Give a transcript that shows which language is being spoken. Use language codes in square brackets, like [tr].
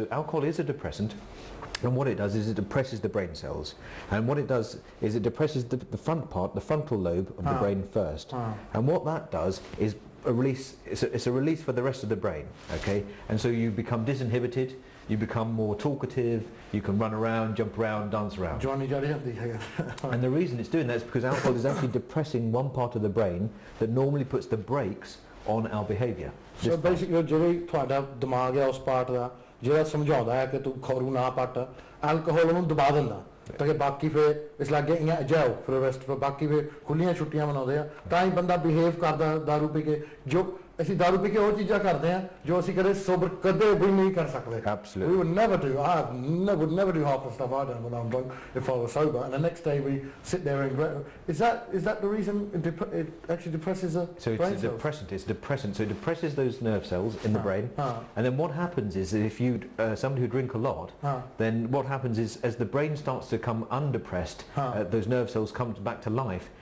[en] So alcohol is a depressant, and what it does is it depresses the brain cells, and what it does is it depresses the front part, the frontal lobe of the brain first, and what that does is a release, it's a release for the rest of the brain, okay? And so you become disinhibited, you become more talkative, you can run around, jump around, dance around. And the reason it's doing that is because alcohol is actually depressing one part of the brain that normally puts the brakes on our behaviour. So basically, [pa] ਜਿਹੜੀ ਤੁਹਾਡਾ ਦਿਮਾਗ ਹੈ ਉਸ part ਦਾ ਜਿਹੜਾ ਸਮਝਾਉਂਦਾ ਹੈ ਕਿ ਤੂੰ ਖੌਰੂ ਨਾ ਪੱਟ, alcohol ਉਹਨੂੰ ਦਬਾ ਦਿੰਦਾ ਤਾਂ ਕਿ ਬਾਕੀ ਫਿਰ ਇਸ ਲੱਗੇ ਇਆਂ ਜਾਓ ਫਿਰ ਰੈਸਟ ਫਿਰ ਬਾਕੀ ਫਿਰ ਖੁੱਲੀਆਂ ਛੁੱਟੀਆਂ ਮਨਾਉਂਦੇ ਆ ਤਾਂ ਹੀ ਬੰਦਾ ਬਿਹੇਵ ਕਰਦਾ ਦਾਰੂ ਪੀ ਕੇ ਜੋ ਅਸੀਂ ਦਾਰੂ ਪੀ ਕੇ ਉਹ ਚੀਜ਼ਾਂ ਕਰਦੇ ਹਾਂ ਜੋ ਅਸੀਂ ਕਦੇ sober ਕਦੇ ਵੀ ਨਹੀਂ ਕਰ ਸਕਦੇ. [en] Absolutely. We would never do. Would never do half the stuff I done when I'm drunk if I was sober. And the next day we sit there and regret. Is that the reason it actually depresses the So brain it's a cells? depressant. It's a depressant. So it depresses those nerve cells in the brain. And then what happens is that if you somebody who drink a lot, then what happens is as the brain starts to come undepressed, those nerve cells come back to life.